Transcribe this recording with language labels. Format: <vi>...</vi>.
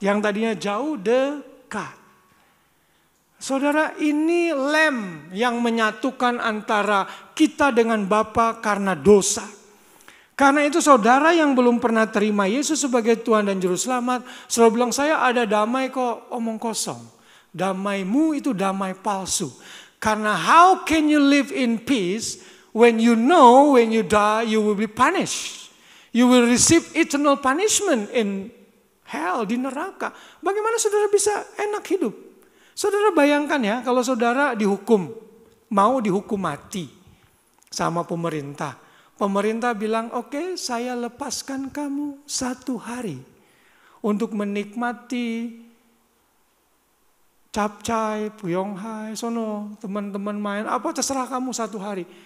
<id>Yang tadinya jauh dekat. Saudara, ini lem yang menyatukan antara kita dengan Bapa karena dosa. Karena itu saudara yang belum pernah terima Yesus sebagai Tuhan dan Juru Selamat, selalu bilang saya ada damai kok, omong kosong. Damaimu itu damai palsu. Karena</id> <en>how can you live in peace when you know when you die you will be punished? You will receive eternal punishment in hell,</en> <id>di neraka. Bagaimana saudara bisa enak hidup? Saudara bayangkan ya, kalau saudara dihukum, mau dihukum mati sama pemerintah. Pemerintah bilang, oke, saya lepaskan kamu 1 hari untuk menikmati capcay, puyonghai, sono, teman-teman main, apa terserah kamu 1 hari.</id>